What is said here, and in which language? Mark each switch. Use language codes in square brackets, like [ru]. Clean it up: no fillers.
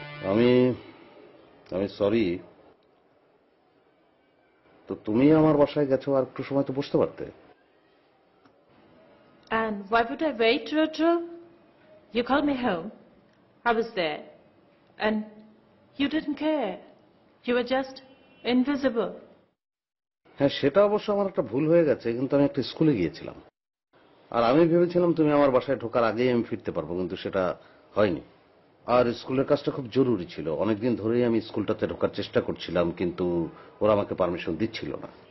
[bn] আমি সরি। তো তুমি আমার বাসায় গেছো, আর একটু সময় তো বসতে পারতে। [en] And why would I wait, Rodro? You called me home. I was there. And you didn't care. You were just invisible. [bn] হ্যাঁ, সেটা অবশ্য আমার একটা ভুল হয়ে গেছে, কিন্তু আমি একটা স্কুলে গিয়েছিলাম, আর আমি ভেবেছিলাম তুমি আমার বাসায় ঢোকার আগেই আমি ফিরতে পারবো, কিন্তু সেটা হয়নি। আর স্কুলের কাজটা খুব জরুরি ছিল, অনেকদিন ধরেই আমি স্কুলটাতে ঢোকার চেষ্টা করছিলাম, কিন্তু ওরা আমাকে পারমিশন দিচ্ছিল না।